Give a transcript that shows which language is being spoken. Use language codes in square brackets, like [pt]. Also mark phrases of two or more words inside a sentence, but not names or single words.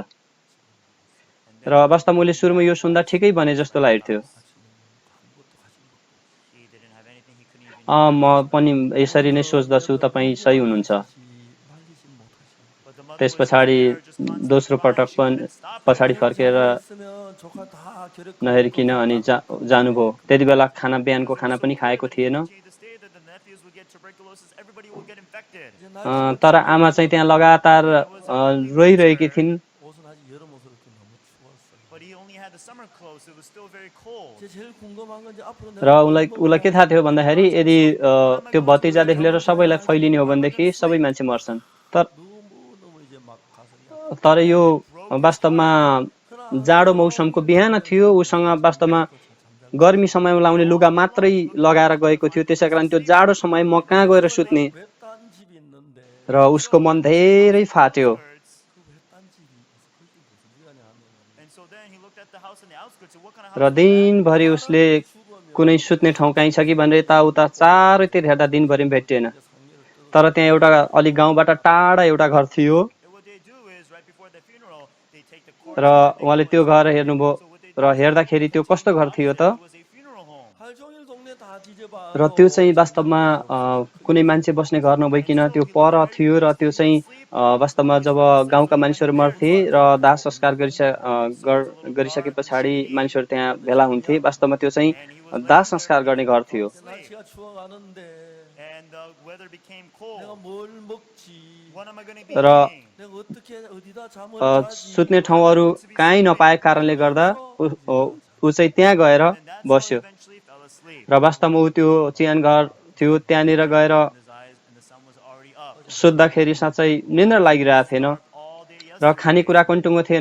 [ne] र वास्तवमा उसले सुरुमा यो सुन्दा ठिकै भने जस्तो लागेको थियो। म पनि यसरी नै सोच्दछु, तपाईँ सही हुनुहुन्छ। त्यस पछाडि दोस्रो पटक पनि पछाडि फर्केर [ko] 했으면 조카 다 결핵 [ne] नहेरिकन अनि जानुभयो। त्यति बेला बिहानको खाना पनि खाएको थिएन। तर आमा चाहिँ त्यहाँ लगातार रोइरहेकी थिइन्। [ko] 옷은 아직 여름 옷으로 입기 너무 추웠어요. 제일 궁금한 건 이제 앞으로 [ne] र उसलाई के थाहा थियो भन्दाखेरि यदि त्यो भतिजादेखि लिएर सबैलाई फैलिने हो भनेदेखि सबै मान्छे मर्छन्। [ko] 너무 이제 막 가서 [ne] तर यो वास्तवमा जाडो मौसमको बिहान थियो। उसँग वास्तवमा गर्मी समयमा लाउने लुगा मात्रै लगाएर गएको थियो। त्यसैकारण त्यो जाडो समय म कहाँ गएर सुत्ने [ko] 외딴 집이 있는데 [ne] र उसको मन धेरै फाट्यो। [ko] 그 외딴 집이 그게 무슨 시간이 하면 [ne] र दिनभरि उसले कुनै सुत्ने ठाउँ कहीँ छ कि भनेर यताउता चारैतिर हेर्दा दिनभरि भेटिएन। तर त्यहाँ एउटा अलि गाउँबाट टाढा एउटा घर थियो र उहाँले त्यो घर हेर्नुभयो र हेर्दाखेरि त्यो कस्तो घर थियो त? [ko] 하루 종일 동네 다 뒤져봐. [ne] र त्यो चाहिँ वास्तवमा कुनै मान्छे बस्ने घर नभइकन त्यो पर थियो र त्यो चाहिँ वास्तवमा जब गाउँका मानिसहरू मर्थे र दाह संस्कार गरिसके पछाडि मानिसहरू त्यहाँ भेला हुन्थे। वास्तवमा त्यो चाहिँ दाह संस्कार गर्ने घर थियो। [ko] 날씨가 추워가는데 내가 뭘 먹지? [ne] र [ko] 내가 어떻게 어디다 잠을 자지? [ne] सुत्ने ठाउँहरू कहीँ नपाएको कारणले गर्दा ऊ चाहिँ त्यहाँ गएर बस्यो। र वास्तवमा ऊ त्यो चिहान घर थियो त्यहाँनिर गएर सुत्दाखेरि साँच्चै निन्द्रा लागिरहेको थिएन र खानेकुरा पनि टुङ्गो थिएन।